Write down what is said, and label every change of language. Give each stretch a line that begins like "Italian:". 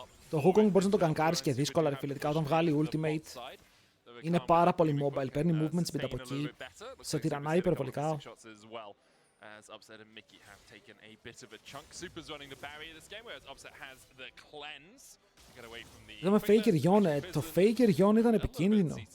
Greek: Το Wukong μπορείς να το gankaris και δύσκολα, ρε φίλε, όταν βγάλει ultimate. Είναι πάρα πολύ mobile, παίρνει movement speed από εκεί, σε τυραννάει υπερβολικά.
English: As Upset and Mickey have taken a bit of a chunk. Super's running the barrier this game, whereas Upset has the cleanse to get away from the...
Greek: Είδαμε Faker Yone, το Faker Yone ήταν επικίνδυνο.